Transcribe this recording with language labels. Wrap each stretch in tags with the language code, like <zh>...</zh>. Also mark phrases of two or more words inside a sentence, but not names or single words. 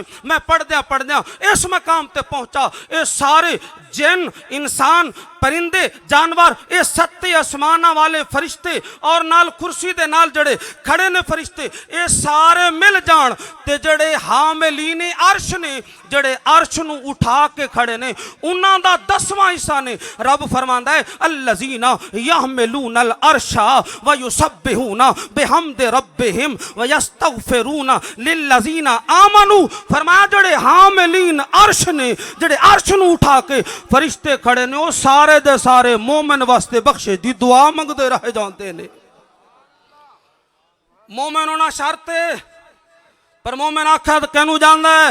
<pa>میں پڑھدیاں اس مقام تے پہنچا، ایہ سارے جن، انسان، پرندے، جانور، ایہ 7 آسماناں والے فرشتے اور نال کرسی دے نال جیہڑے کھڑے نیں فرشتے، ایہ سارے مل جان تے جیہڑے حاملین عرش نیں، جیہڑے عرش نوں اٹھا کے کھڑے نیں اوہناں دا 10واں حصہ نیں. رب فرماندا اے</pa> <ar>الذين يحملون العرش ويسبحون بحمد ربهم ويستغفرون للذين آمنوا.</ar> <pa>فرمایا جیہڑے حاملین عرش نیں، جیہڑے عرش نوں اٹھا کے فرشتے کھڑے نیں، اوہ سارے دے سارے مومن واسطے بخشش دی دعا منگدے رہ جاندے نیں. مومن ہونا شرط اے، پر مومن آکھا تو کہنوں جاندا اے.</pa>